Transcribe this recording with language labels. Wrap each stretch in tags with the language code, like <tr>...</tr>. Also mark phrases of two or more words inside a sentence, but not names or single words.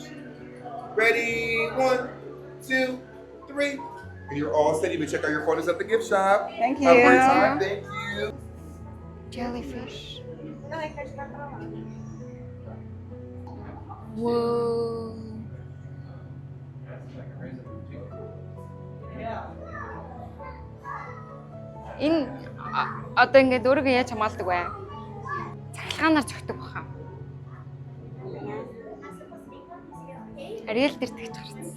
<en>Ready? 1, 2, 3. And you're all set. You can check out your photos at the gift shop. Thank you. Have a great time. Thank you. Jellyfish. Whoa.</en> <mn>Энэ одоо ингээд өөрийгөө яаж хамгаалдаг вэ? Цахилгаанаар зөгтөг баха. Ariel дээр тэгж харсан.</mn>